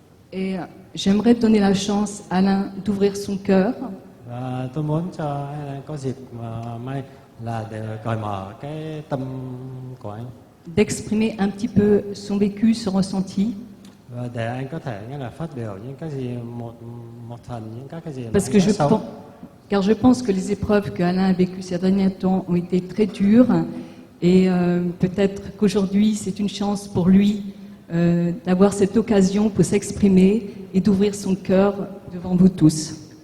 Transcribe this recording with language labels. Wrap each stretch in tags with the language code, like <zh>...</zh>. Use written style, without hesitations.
<fr>Et j'aimerais donner la chance à Alain d'ouvrir son cœur.</fr> <vi>Và tôi muốn cho anh có dịp may là để cởi mở cái tâm của anh,</vi> <fr>D'exprimer un petit peu son vécu, son ressenti.</fr> <vi>và để anh có thể nghĩa là phát biểu những cái gì một phần những các cái gì mà</vi> <fr>Parce</fr> <vi>anh</vi> <fr>que</fr> <vi>đã sống.</vi> <fr>car je pense que les épreuves que Alain a vécues ces derniers temps ont été très dures. Et peut-être qu'aujourd'hui, c'est une chance pour lui d'avoir cette occasion pour s'exprimer et d'ouvrir son cœur devant vous tous.</fr>